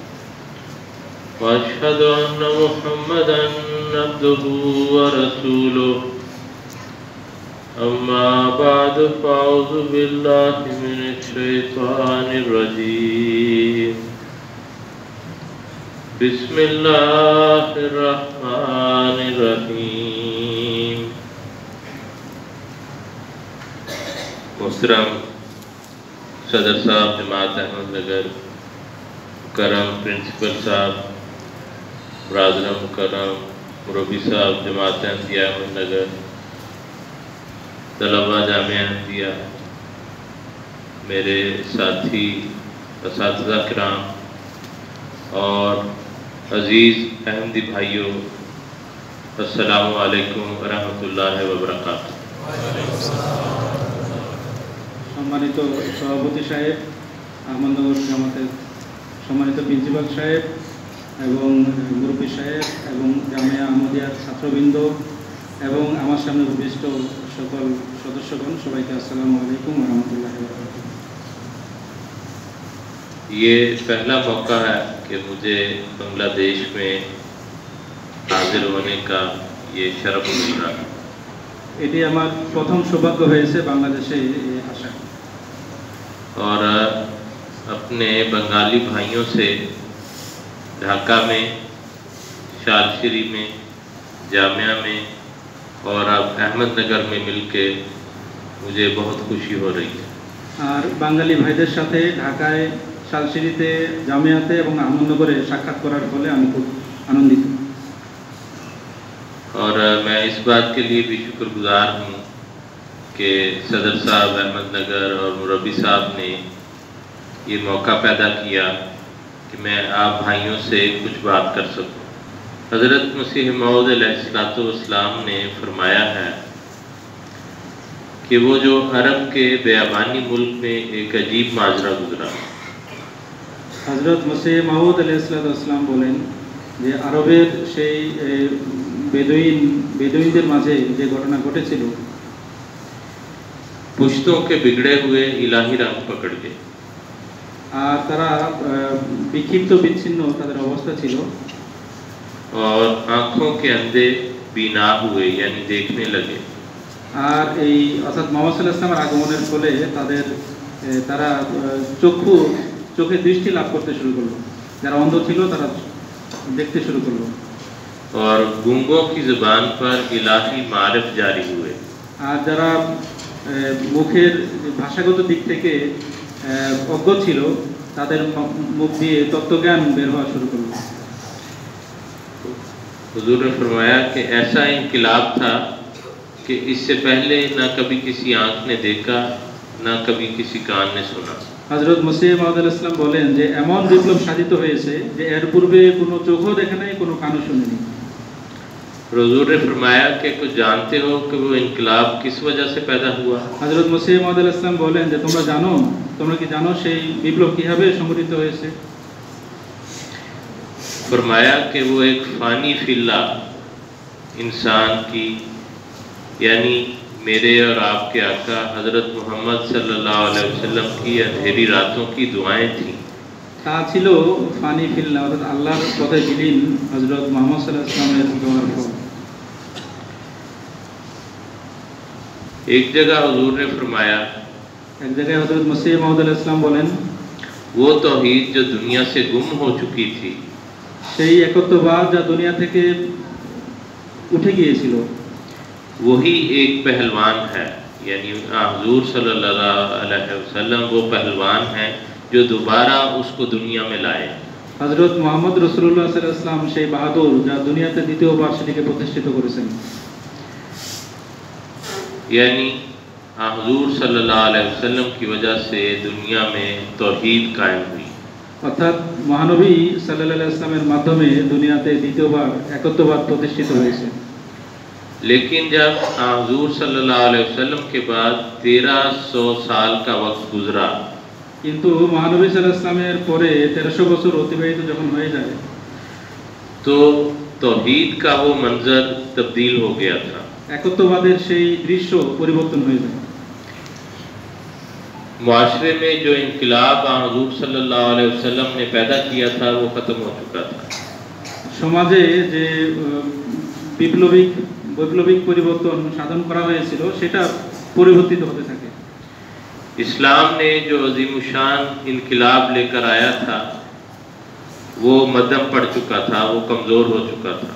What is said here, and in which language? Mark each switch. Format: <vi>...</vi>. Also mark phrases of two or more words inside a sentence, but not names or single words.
<ar>وأشهد أن محمدا عبده ورسوله أما بعد فأعوذ بالله من الشيطان الرجيم بسم الله الرحمن الرحيم</ar> <ur>محترم صدر صاحب جماعت احمد نگر، مکرم پرنسپل صاحب، برادرم مکرم مربی صاحب جماعت احمدیہ احمد نگر، طلبہ جامعہ احمدیہ، میرے ساتھی اساتذہ کرام اور عزیز احمدی بھائیوں،</ur> <ar>السلام علیکم ورحمۃ اللہ وبرکاتہ۔</ar> <bn>সম্মানিত সভাপতি সাহেব, আহমদনগর জামাতের সম্মানিত প্রিন্সিপাল সাহেব এবং মুরব্বী সাহেব এবং জামিয়া আহমদিয়ার ছাত্রবৃন্দ এবং আমার সামনে উপবিষ্ট সকল সদস্যগণ, সবাইকে</bn> <ar>السلام عليكم و رحمة الله و بركاته.</ar> <ur>یہ پہلا موقع ہے کہ مجھے بنگلہ دیش میں حاضر ہونے کا یہ شرف مل رہا ہے۔</ur> <bn>এটি আমার প্রথম সৌভাগ্য হয়েছে বাংলাদেশে আসা।</bn> <ur>اور اپنے بنگالی بھائیوں سے ڈھاکہ میں، شالشری میں، جامعہ میں اور اب احمد نگر میں مل کے مجھے بہت خوشی ہو رہی ہے۔</ur> <bn>আর বাঙালি ভাইদের সাথে ঢাকায়, শালশিরিতে, জামিয়াতে এবং আহমদনগরে সাক্ষাৎ করার ফলে আমি খুব আনন্দিত।</bn> <ur>اور میں اس بات کے لیے بھی شکر گزار ہوں کہ صدر صاحب احمد نگر اور مربی صاحب نے یہ موقع پیدا کیا کہ میں آپ بھائیوں سے کچھ بات کر سکوں۔ حضرت مسیح موعود</ur> <ar>علیہ السلام</ar> <ur>نے فرمایا ہے کہ وہ جو عرب کے بیابانی ملک میں ایک عجیب ماجرا گزرا۔</ur> <bn>হযরত মসিহ মাউদ</bn> <ar>عليه السلام</ar> <bn>বলেন যে আরবের সেই বেদুইনদের মাঝে যে ঘটনা ঘটেছিল,</bn> <ur>پشتوں کے بگڑے ہوئے الہی رنگ پکڑ گئے،</ur> <bn>আর তারা বিক্ষিপ্ত বিচ্ছিন্ন তাদের অবস্থা ছিল,</bn> <ur>اور آنکھوں کے اندھے بینا ہوئے یعنی دیکھنے لگے۔</ur> <bn>আর এই অর্থাৎ মুহাম্মদ</bn> <ar>صلى الله عليه وسلم</ar> <bn>আগমনের ফলে তারা চোখে দৃষ্টি লাভ করতে শুরু করলো। যারা অন্ধ ছিল তারা দেখতে শুরু করলো।</bn> <ur>اور گونگوں کی زبان پر الہی معارف جاری ہوئے۔</ur> <bn>আর যারা মুখের ভাষাগত দিক থেকে অজ্ঞ ছিল তাদের মুখ দিয়ে তত্ত্বজ্ঞান বের হওয়া শুরু করলো।</bn> <ur>حضور نے فرمایا کہ ایسا انقلاب تھا کہ اس سے پہلے نہ کبھی کسی آنکھ نے دیکھا نہ کبھی کسی کان نے سنا۔</ur> <bn>হযরত মসিহ মাউদ</bn> <ar>عليه السلام</ar> <bn>বলেন যে এমন বিপ্লব সাধিত হয়েছে যে এর পূর্বে কোনো চোখও দেখে নাই, কোনো কানও শুনেনি।</bn> <ur>حضور نے فرمایا کہ کچھ جانتے ہو کہ وہ انقلاب کس وجہ سے پیدا ہوا؟</ur> <bn>হযরত মসিহ মাউদ</bn> <ar>عليه السلام</ar> <bn>বলেন যে তোমরা কি জানো সেই বিপ্লব কিভাবে সংঘটিত হয়েছে?</bn> <ur>فرمایا کہ وہ ایک فانی فلہ انسان کی، یعنی میرے اور آپ کے آقا حضرت محمد</ur> <ar>صلی اللہ علیہ وسلم</ar> <ur>کی اندھیری راتوں کی دعائیں تھیں۔</ur> <bn>তা ছিল</bn> <ar>فاني في الله,</ar> <bn>অর্থাৎ আল্লাহর পথে বিলীন হযরত মুহাম্মদ</bn> <ar>صلى الله عليه وسلم</ar> <bn>দোয়ার ফল।</bn> <ur>ایک جگہ حضور نے فرمایا</ur> <bn>এক জায়গায় হযরত মসিহ মাউদ</bn> <ar>عليه السلام</ar> <bn>বলেন</bn> <ur>وہ توحید جو دنیا سے گم ہو چکی تھی،</ur> <bn>সেই একত্ববাদ যা দুনিয়া থেকে উঠে গিয়েছিল,</bn> <ur>وہی ایک پہلوان ہے، یعنی حضور</ur> <ar>صلی اللہ علیہ وسلم</ar> <ur>وہ پہلوان ہیں جو دوبارہ اس کو دنیا میں لائے۔</ur> <bn>হযরত মুহাম্মদ</bn> <ar>رسول الله صلى الله عليه وسلم</ar> <bn>সেই বাহাদুর যা দুনিয়াতে দ্বিতীয়বার সেটিকে প্রতিষ্ঠিত করেছেন।</bn> <ur>یعنی حضور</ur> <ar>صلی اللہ علیہ وسلم</ar> <ur>کی وجہ سے دنیا میں توحید قائم ہوئی۔</ur> <bn>অর্থাৎ মহানবী</bn> <ar>صلى الله عليه وسلم</ar> <bn>মাধ্যমে দুনিয়াতে দ্বিতীয়বার একত্ববাদ প্রতিষ্ঠিত হয়েছে।</bn> <ur>لیکن جب حضور</ur> <ar>صلی اللہ علیہ وسلم</ar> <ur>کے بعد 1300 سال کا وقت گزرا،</ur> <bn>কিন্তু মহানবী</bn> <ar>صلى الله عليه وسلم</ar> <bn>পরে 1300 বছর অতিবাহিত যখন হয়ে যায়,</bn> <ur>تو توحید کا وہ منظر تبدیل ہو گیا تھا۔</ur> <bn>একত্ববাদের সেই দৃশ্য পরিবর্তন হয়ে যায়।</bn> <ur>معاشرے میں جو انقلاب حضور</ur> <ar>صلی اللہ علیہ وسلم</ar> <ur>نے پیدا کیا تھا وہ ختم ہو چکا تھا.</ur> <bn>সমাজে যে বৈপ্লবিক পরিবর্তন সাধন করা হয়েছিল সেটা পরিবর্তিত হতে থাকে.</bn> <ur>اسلام نے جو عظیم الشان انقلاب لے کر آیا تھا وہ مدھم پڑ چکا تھا, وہ کمزور ہو چکا تھا.</ur>